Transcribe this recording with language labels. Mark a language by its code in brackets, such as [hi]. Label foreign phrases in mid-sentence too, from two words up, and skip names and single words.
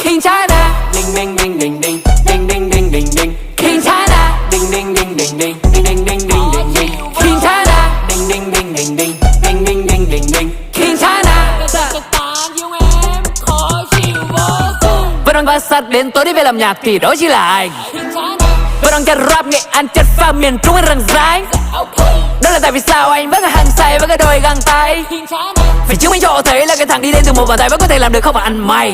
[en] King China. Ding ding ding ding ding ding ding ding ding ding. King China. Ding ding ding ding ding ding ding ding ding ding ding. King China. Ding ding ding ding ding ding ding ding ding ding. King China. [vi] Vẫn đang bát sát đến tối đi về làm nhạc thì đó chỉ là anh. Vẫn đang chất rap Nghệ An chất pha miền Trung anh răng ránh. Đó là tại vì sao anh vẫn là hàng say với cái đôi găng tay. Vì chứng minh cho họ thấy là cái thằng đi đến từ một bàn tay vẫn có thể làm được không mà ăn mày.